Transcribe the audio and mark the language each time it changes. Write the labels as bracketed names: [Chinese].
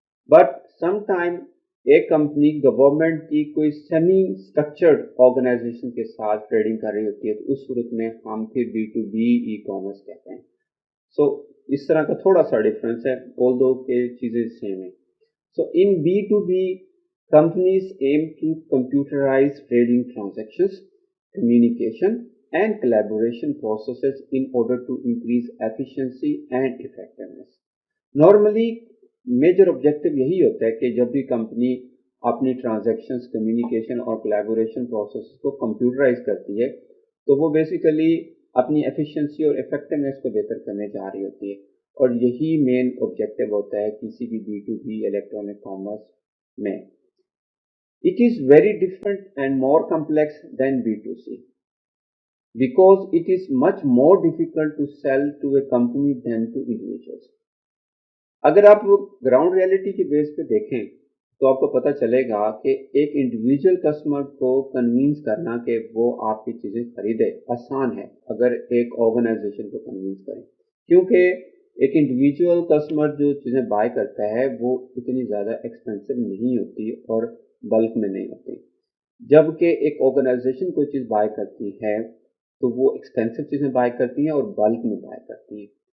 [Hindi] But sometime एक company government की कोई सेमी स्ट्रक्चर्ड ऑर्गेनाइजेशन के साथ ट्रेडिंग कर रही होती है तो उस सूरत में हम फिर B2B ई कॉमर्स कहते हैं। सो इस तरह का थोड़ा सा डिफरेंस है, ऑल्दो के चीजें सेम है। [English] So in B2B companies aim to computerize trading transactions, communication and collaboration processes in order to increase efficiency and effectiveness. [Hindi] Normally major objective यही होता है कि जब भी कंपनी अपनी ट्रांजैक्शंस, कम्युनिकेशन और कोलैबोरेशन प्रोसेस को कंप्यूटराइज करती है तो वो बेसिकली अपनी एफिशिएंसी और इफेक्टिवनेस को बेहतर करने जा रही होती है, और यही मेन ऑब्जेक्टिव होता है किसी भी B2B इलेक्ट्रॉनिक कॉमर्स में। [English] It is very different and more complex than B2C because it is much more difficult to sell to a company than to individuals. [Hindi] अगर आप ग्राउंड रियलिटी के बेस पे देखें तो आपको पता चलेगा कि एक इंडिविजुअल कस्टमर को कन्विंस करना कि वो आपकी चीज़ें खरीदे आसान है अगर एक ऑर्गेनाइजेशन को कन्विंस करें, क्योंकि एक इंडिविजुअल कस्टमर जो चीज़ें बाय करता है वो इतनी ज़्यादा एक्सपेंसिव नहीं होती और बल्क में नहीं होती, जबकि एक ऑर्गेनाइजेशन कोई चीज़ बाय करती है तो वो एक्सपेंसिव चीज़ें बाय करती हैं और बल्क में बाय करती हैं।